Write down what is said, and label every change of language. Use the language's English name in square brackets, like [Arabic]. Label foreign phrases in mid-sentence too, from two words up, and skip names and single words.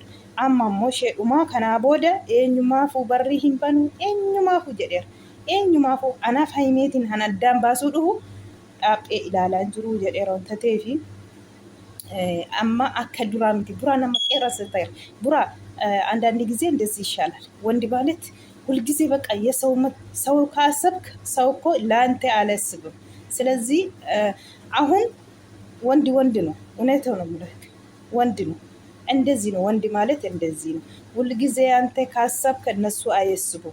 [Oromo] Amma immoo sheedhumaa kanaa booda eenyumaafuu barri hin banu eenyumaafuu jedheera. Eenyumaafuu anaaf Haayimeetiin han addaan baasuu dhufu dhaaphee ilaalaa jiru jedheera wanta ta'eefi amma akka duraa miti buraa nama qeerrasa ta'eera. [Amharic] Buraa አንዳንድ ጊዜ እንደዚህ ይሻላል ወንድ ማለት ሁልጊዜ በቃ ሰው ካሰብክ ሰው እኮ ለአንተ አላስብም። ስለዚህ አሁን ወንድ ነው እውነታው ነው የምልህ ወንድ ነው እንደዚህ ነው ወንድ ማለት እንደዚህ ነው። ሁልጊዜ አንተ ካሰብክ እነሱ አያስቡም